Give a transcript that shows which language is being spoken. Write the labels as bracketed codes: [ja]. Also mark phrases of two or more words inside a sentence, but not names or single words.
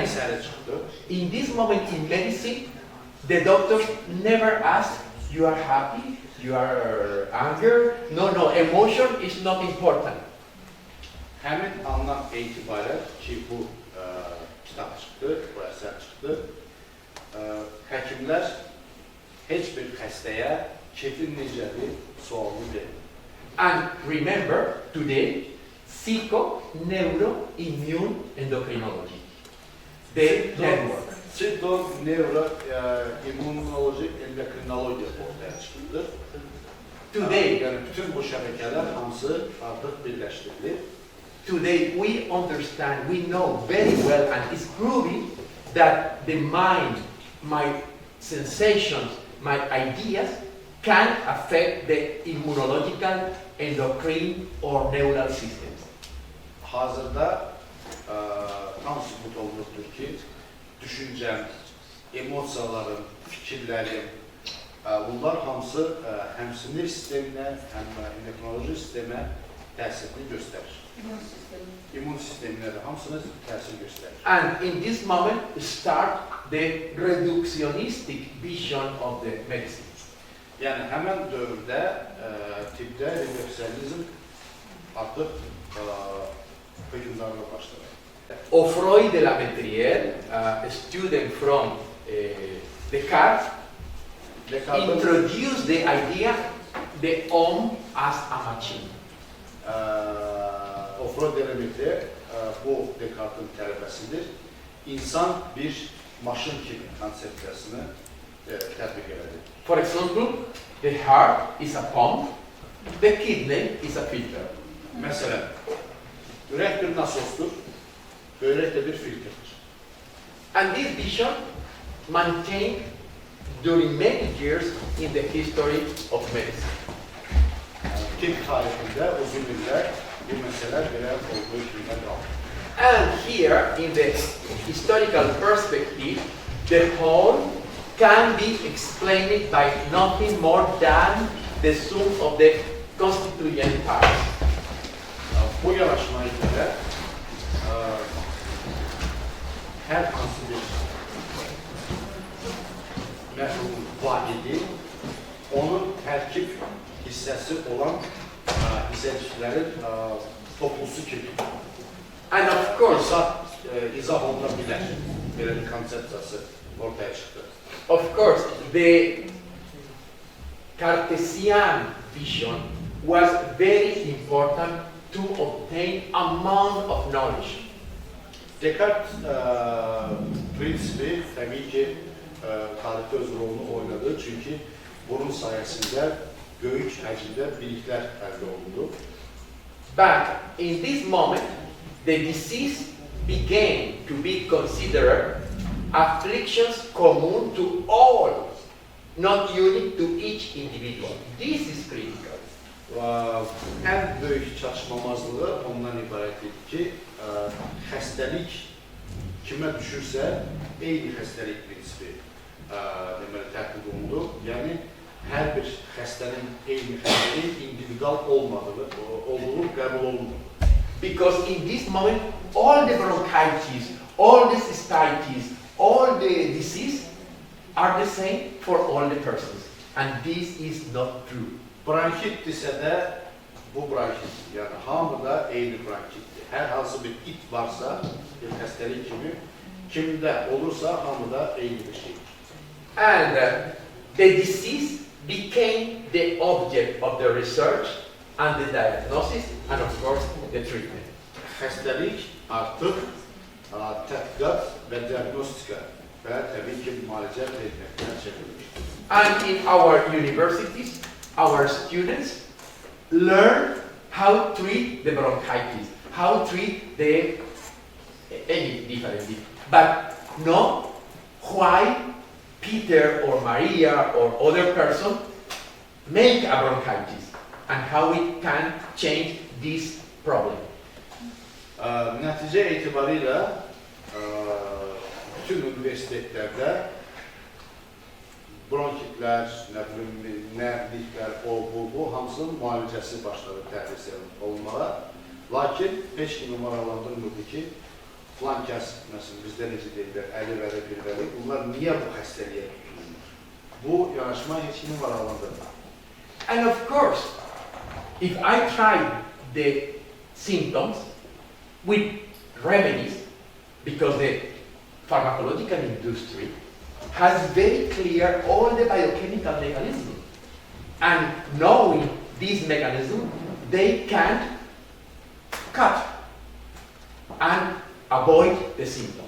[az] məsələ çıxdı. [en] in medicine, the doctors never ask, you are happy, you are angry. No, emotion is not important. [az] Həmin andan etibarən ki, bu kitab çıxdı, bu əsər çıxdı, həkimlər heç bir xəstəyə keyfin necədir sualını verir. [en] And remember, today, psycho, neuro, immune endocrinology. The network. Pseudo, neuro, [az] immunoloji, endokrinologiya ortaya çıxdı. [en] Today, [az] Yəni bütün bu şəbəkələr hamısı artıq birləşdirilir. [en] Today we understand, we know very well, and it's proving that the mind, my sensations, my ideas can affect the immunological, endocrine or neural systems. [az] Hazırda tam sübut olunubdur ki, düşüncəm, emosiyalarım, fikirlərim, bunlar hamısı həm sinir sisteminə, həm endokrinoloji sistemə təsirini göstərir. İmmun sisteminə də hamısına təsir göstərir. [en] And in this moment start the reductionistic vision of the medicine. [az] Yəni həmən dövrdə tibbdə reduksionizm artıq hökmdarlığa başladı. [en] Offroy de la Metrière, a student from Descartes, Descartes introduced the idea the homme as a machine. [az] Offroy Delemete bu Descartes'in tələbəsidir. İnsan bir maşın kimi konsepsiyasını tətbiq elədi. [en] For example, the heart is a pump, the kidney is a filter. [az] Məsələn, ürək bir nasosdur, böbrək də bir filtrdir. [en] And this vision maintained during many years in the history of medicine. [az] Tibb tarixində uzun illər bu məsələ belə olduğu kimi qaldı. [en] And here, in the historical perspective, the whole can be explained by nothing more than the sum of the constituent parts. [az] Bu yanaşmaya görə hər hansı bir məhlulun vahidi onun tərkib hissəsi olan hissəciklərin toplusu kimi [en] And of course, [az] izah oluna bilər. Belə bir konsepsiyası ortaya çıxdı. [en] Of course, the Cartesian vision was very important to obtain amount of knowledge. [az] Descartes prinsipi təbii ki, tarixdə öz rolunu oynadı. Çünki bunun sayəsində böyük həcmdə biliklər əldə olundu. [en] But in this moment, the disease began to be considered afflictions common to all, not unique to each individual. This is critical. [az] Ən böyük çatışmamazlığı ondan ibarət idi ki, xəstəlik kimə düşürsə, eyni xəstəlik prinsipi deməli tətbiq olundu. Yəni, hər bir xəstənin eyni xəstəlik individual olduğu qəbul olundu. [en] Because in this moment, all the bronchitis, all the cystitis, all the disease are the same for all the persons. And this is not true. [az] Bronkit desə də bu bronkit, yəni hamıda eyni bronkitdir. Hər hansı bir it varsa, bir xəstəlik kimi, kimdə olursa hamıda eyni bir şeydir. [en] And the disease became the object of the research and the diagnosis and of course the treatment. [az] Xəstəlik artıq tədqiqat və diagnostika və təbii ki, müalicə etməkdən çevrilmişdir. [en] And in our universities, our students learn how to treat the bronchitis, how to treat the any different disease, but not why Peter or Maria or other person make a bronchitis and how we can change this problem. [az] Nəticə etibarilə bütün universitetlərdə bronkitlər, nərdiklər, bu hamısının müalicəsi başladı tədris olunmağa. Lakin heç kimi maraqlandırmırdı ki, filan kəs, məsələn, bizdə necə deyirlər, əli vəli, bir vəli, bunlar niyə bu xəstəliyə tutulur? Bu yanaşma heç kimi maraqlandırmır. [en] And of course, if I try the symptoms with remedies, because the pharmacological industry has very clear all the biochemical mechanisms. And knowing this mechanism, they can cut and avoid the symptoms.